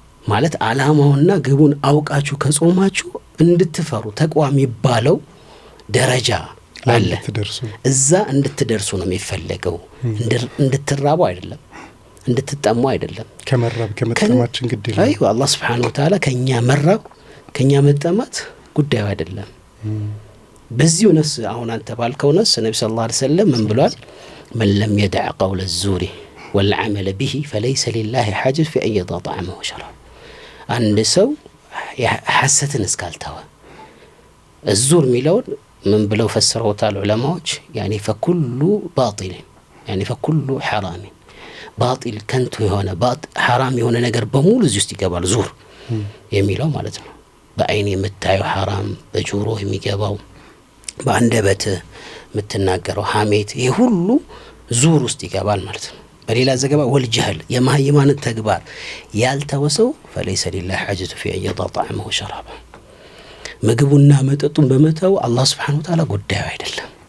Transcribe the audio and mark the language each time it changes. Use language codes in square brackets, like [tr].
[am] ማለት ዓላማውና ግቡን አውቃችሁ ከጾማችሁ እንድትፈሩ ተቅዋ የሚባለው ደረጃ አለ። እዛ እንድትደርሱ ነው የሚፈልገው። እንድትራቡ አይደለም፣ እንድትጠሙ አይደለም። ከመራብ ከመጠማችን ግድ ይላል። አይዋ አላህ Subhanahu Wa Ta'ala ከኛ መራብ ከኛ መጠማት ጉዳዩ አይደለም። በዚሁ ነስ አሁን አንተ ባልከው ነስ ነብዩ ሰለላሁ ዐለይሂ ወሰለም ምን ብሏል? [ar] من لم يدع قول الزور والعمل به فليس لله حاجة في أن يضع طعامه وشرابه [am] አንድ ሰው ሐሰትን እስካልተወ الزور ሚለውን ምን ብለው ፈሰሩታል ዑለማዎች? [ar] يعني فكل باطل يعني فكل حرام باطل [am] ከንቱ የሆነ حرام የሆነ ነገር በሙሉ እዚህ ውስጥ ይገባል ዙር የሚለው ማለት ነው። በአይን የምታየው حرام በጆሮ የሚገባው በአንደበት የምትናገረው ሐሜት ይሄ ሁሉ ዙር ውስጥ ይገባል ማለት ነው። በሌላ ዘገባ ወልጀህል የማይማን ተግባር ያልተወሰው [ar] فليس لله حاجة في أن يضع طعامه وشرابه [am] ምግቡና መጠጡን በመተው አላህ Subhanahu Wa Ta'ala ጉዳዩ አይደለም።